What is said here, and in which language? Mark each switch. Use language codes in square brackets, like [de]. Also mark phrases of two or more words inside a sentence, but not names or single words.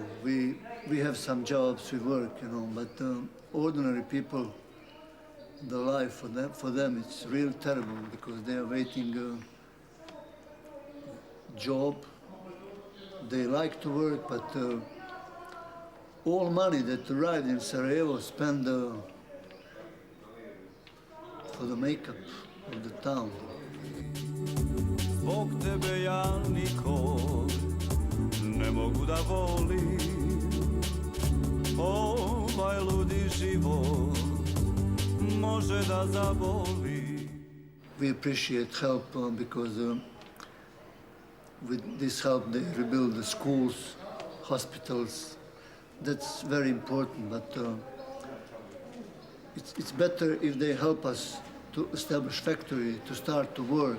[en] We have some jobs, we work, you know, but ordinary people, the life for them it's real terrible because they are waiting job. They like to work, but all money that arrived in Sarajevo spent for the makeup of the town. [sr] Zbog tebe ja nikog ne mogu da volim. Ovaj ludi život može da zaboli. [en] We appreciate help because with this help they rebuild the schools, hospitals. That's very important, but it's better if they help us to establish factory, to start to work.